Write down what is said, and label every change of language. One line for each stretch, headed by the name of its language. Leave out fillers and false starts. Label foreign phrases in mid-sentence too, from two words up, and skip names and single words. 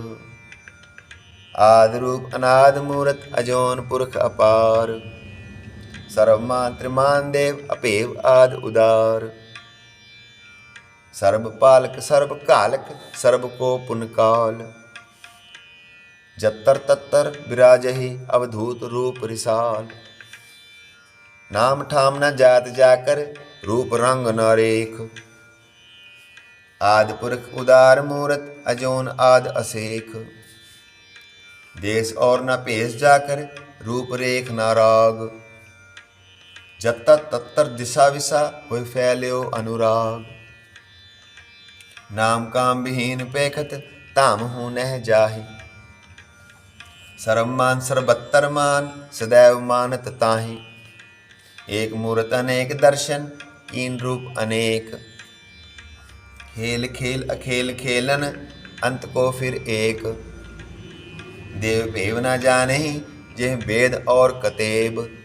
Braj: आदि रूप अनाद मूरत अजोन पुरख अपार, सर्वमात्रिमान देव अपेव आद उदार, सर्वपालक सर्वकालक सर्व को पुनकाल, जत्तर तत्तर विराजहि अवधूत रूप रिसाल, नाम ठाम न जात जाकर रूप रंग न रेख, आदि पुरख उदार मूरत अजोन आद असेख, देश और न पेश जाकर रूप रेख न राग, जत्तर तत्तर दिशा विशा होय फैल्यो अनुराग, नाम काम विहीन पेखत ताम हूँ नह जाहि, सर्वमान सर्वत्र मान सदैव मानत ताहि, एक मूरत अनेक दर्शन कीन रूप अनेक, खेल खेल अखेल खेलन अंत को फिर एक, देव भेव न जानहि जेह वेद और कतेब,